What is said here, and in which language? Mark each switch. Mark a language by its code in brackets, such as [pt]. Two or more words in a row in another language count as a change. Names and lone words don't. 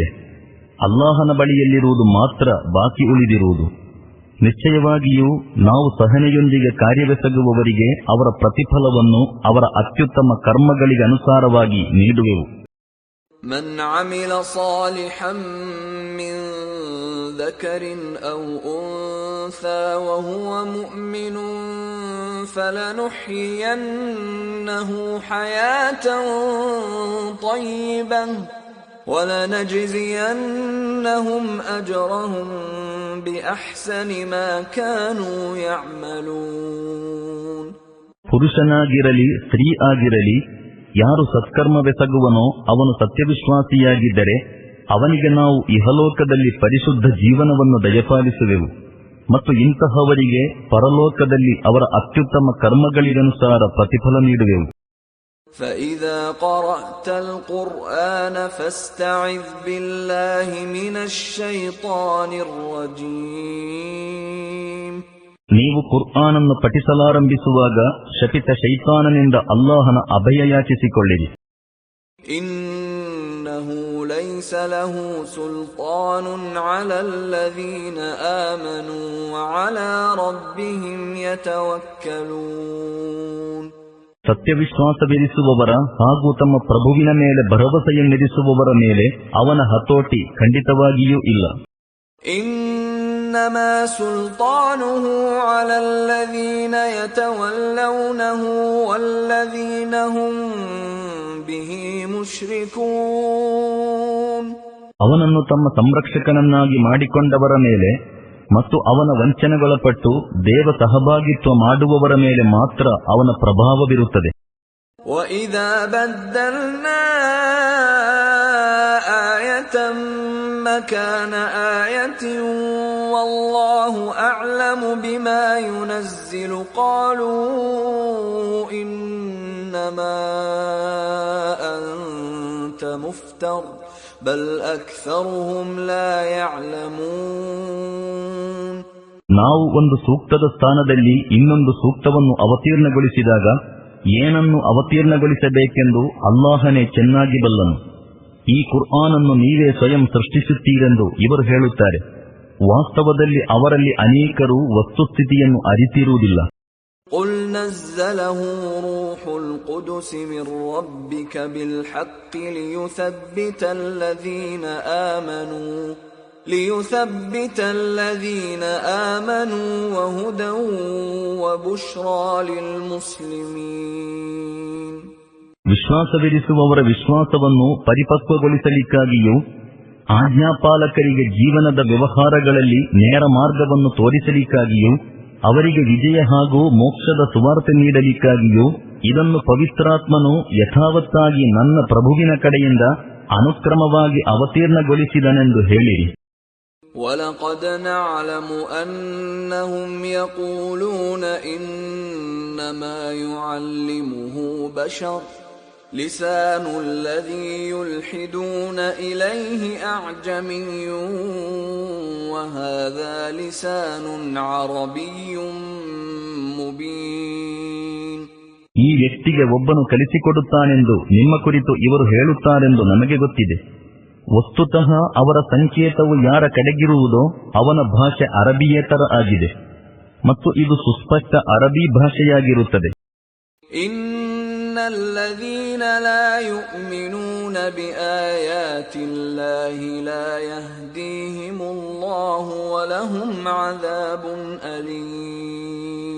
[kn] ಅಲ್ಲಾಹನ ಬಳಿಯಲ್ಲಿರುವುದು ಮಾತ್ರ ಬಾಕಿ ಉಳಿದಿರುವುದು. ನಿಶ್ಚಯವಾಗಿಯೂ ನಾವು ಸಹನೆಯೊಂದಿಗೆ ಕಾರ್ಯವೆಸಗುವವರಿಗೆ ಅವರ ಪ್ರತಿಫಲವನ್ನು ಅವರ ಅತ್ಯುತ್ತಮ ಕರ್ಮಗಳಿಗೆ ಅನುಸಾರವಾಗಿ ನೀಡುವೆವು. [ar] من عمل صالحا من ذكرٍ أو أنثى وهو مؤمن فلنحيينه حياة طيبة وَلَنَجْزِيَنَّهُمْ أَجْرَهُمْ بِأَحْسَنِ مَا كَانُوا يَعْمَلُونَ. [kn] ಪುರುಷನಾಗಿರಲಿ ಸ್ತ್ರೀ ಆಗಿರಲಿ, ಯಾರು ಸತ್ಕರ್ಮವೆಸಗುವನೋ ಅವನು ಸತ್ಯವಿಶ್ವಾಸಿಯಾಗಿದ್ದರೆ ಅವನಿಗೆ ನಾವು ಇಹಲೋಕದಲ್ಲಿ ಪರಿಶುದ್ಧ ಜೀವನವನ್ನು ದಯಪಾಲಿಸುವೆವು ಮತ್ತು ಇಂತಹವರಿಗೆ ಪರಲೋಕದಲ್ಲಿ ಅವರ ಅತ್ಯುತ್ತಮ ಕರ್ಮಗಳಿಗನುಸಾರ ಪ್ರತಿಫಲ ನೀಡುವೆವು. [ar] فَإِذَا قَرَأْتَ الْقُرْآنَ فَاسْتَعِذْ بِاللَّهِ مِنَ الشَّيْطَانِ الرَّجِيمِ. [kn] ನೀವು ಕುರ್ಆನನ್ನು ಪಠಿಸಲಾರಂಭಿಸುವಾಗ ಶಪಿತ ಶೈತಾನನಿಂದ ಅಲ್ಲಾಹನ ಅಭಯ ಯಾಚಿಸಿಕೊಳ್ಳಿರಿ. [ar] إِنَّهُ لَيْسَ لَهُ سُلْطَانٌ عَلَى الَّذِينَ آمَنُوا وَعَلَى رَبِّهِمْ يَتَوَكَّلُونَ. [kn] ಸತ್ಯವಿಶ್ವಾಸವಿರಿಸುವವರ ಹಾಗೂ ತಮ್ಮ ಪ್ರಭುವಿನ ಮೇಲೆ ಭರವಸೆಯನ್ನಿರಿಸುವವರ ಮೇಲೆ ಅವನ ಹತೋಟಿ ಖಂಡಿತವಾಗಿಯೂ ಇಲ್ಲ. [ar] إنما سلطانه على الذين يتولونه والذين هم به مشركون. [kn] ಅವನನ್ನು ತಮ್ಮ ಸಂರಕ್ಷಕನನ್ನಾಗಿ ಮಾಡಿಕೊಂಡವರ ಮೇಲೆ ಮತ್ತು ಅವನ ವಂಚನೆಗೊಳಪಟ್ಟು ದೇವ ಸಹಭಾಗಿತ್ವ ಮಾಡುವವರ ಮೇಲೆ ಮಾತ್ರ ಅವನ ಪ್ರಭಾವವಿರುತ್ತದೆ. [ar] وَإِذَا بَدَّلْنَا آيَةً مَكَانَ آيَةٍ وَاللَّهُ أَعْلَمُ بِمَا يُنَزِّلُ قَالُوا إِنَّمَا أَنْتَ مُفْتَرٍ بل أكثرهم لا يعلمون. [kn] ನಾವು ಒಂದು ಸೂಕ್ತದ ಸ್ಥಾನದಲ್ಲಿ ಇನ್ನೊಂದು ಸೂಕ್ತವನ್ನು ಅವತೀರ್ಣಗೊಳಿಸಿದಾಗ ಏನನ್ನು ಅವತೀರ್ಣಗೊಳಿಸಬೇಕೆಂದು ಅಲ್ಲಾಹನೇ ಚೆನ್ನಾಗಿ ಬಲ್ಲನು. ಈ ಕುರ್ಆನನ್ನು ನೀವೇ ಸ್ವಯಂ ಸೃಷ್ಟಿಸುತ್ತೀರೆಂದು ಇವರು ಹೇಳುತ್ತಾರೆ. ವಾಸ್ತವದಲ್ಲಿ ಅವರಲ್ಲಿ ಅನೇಕರು ವಸ್ತುಸ್ಥಿತಿಯನ್ನು ಅರಿತಿರುವುದಿಲ್ಲ. [ar] قُلْ نَزَّلَهُ رُوحُ الْقُدُسِ مِنْ رَبِّكَ بِالْحَقِّ لِيُثَبِّتَ الَّذِينَ آمَنُوا وَهُدًى وَبُشْرَى لِلْمُسْلِمِينَ. [kn] ವಿಶ್ವಾಸವಿರಿಸುವವರ ವಿಶ್ವಾಸವನ್ನು ಪರಿಪಕ್ವಗೊಳಿಸಲಿಕ್ಕಾಗಿಯೂ ಆಜ್ಞಾಪಾಲಕರಿಗೆ ಜೀವನದ ವ್ಯವಹಾರಗಳಲ್ಲಿ ನೇರ ಮಾರ್ಗವನ್ನು ತೋರಿಸಲಿಕ್ಕಾಗಿಯೂ ಅವರಿಗೆ ವಿಜಯ ಹಾಗೂ ಮೋಕ್ಷದ ಸುವಾರ್ತೆ ನೀಡಲಿಕ್ಕಾಗಿಯೂ ಇದನ್ನು ಪವಿತ್ರಾತ್ಮನು ಯಥಾವತ್ತಾಗಿ ನನ್ನ ಪ್ರಭುವಿನ ಕಡೆಯಿಂದ ಅನುಕ್ರಮವಾಗಿ ಅವತೀರ್ಣಗೊಳಿಸಿದನೆಂದು ಹೇಳಿರಿ. [ar] وَلَقَدْ نَعْلَمُ أَنَّهُمْ يَقُولُونَ إِنَّ إنما يعلمه بشر لسان الذي يلحدون إليه أعجمي وهذا لسان عربي مبين. [kn] ಈ ವ್ಯಕ್ತಿಗೆ ಒಬ್ಬನು ಕಲಿಸಿಕೊಡುತ್ತಾನೆಂದು ನಿಮ್ಮ ಕುರಿತು ಇವರು ಹೇಳುತ್ತಾರೆಂದು ನಮಗೆ ಗೊತ್ತಿದೆ. ವಸ್ತುತಃ ಅವರ ಸಂಕೇತವು ಯಾರ ಕಡೆಗಿರುವುದೋ ಅವನ ಭಾಷೆ ಅರಬಿಯೇತರ ಆಗಿದೆ ಮತ್ತು ಇದು ಸುಸ್ಪಷ್ಟ ಅರಬಿ ಭಾಷೆಯಾಗಿರುತ್ತದೆ. [ar] إن الذين لا يؤمنون بآيات الله لا يهديهم الله ولهم عذاب أليم.